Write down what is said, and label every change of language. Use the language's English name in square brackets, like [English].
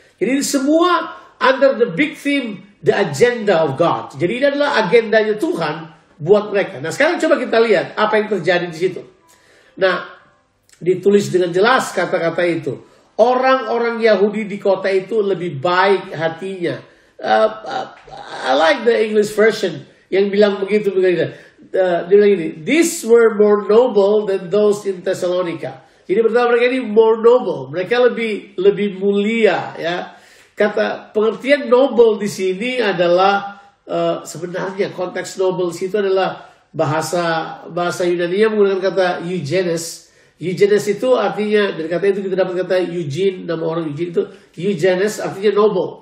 [Indonesian] Jadi semua [English] under the big theme, the agenda of God. [Indonesian] Jadi ini adalah agendanya Tuhan buat mereka. Nah sekarang coba kita lihat apa yang terjadi di situ. Nah ditulis dengan jelas kata-kata itu. Orang-orang Yahudi di kota itu lebih baik hatinya. [English] I like the English version [Indonesian] yang bilang begitu. Dia bilang ini, [English] these were more noble than those in Thessalonica. [Indonesian] Jadi pertama mereka ini [English] more noble, [Indonesian] mereka lebih mulia ya. Kata pengertian noble di sini adalah sebenarnya konteks noble situ adalah bahasa Yunani menggunakan kata eugenes. Eugenes itu artinya dari kata itu kita dapat kata Eugene, nama orang Eugene itu eugenes artinya noble.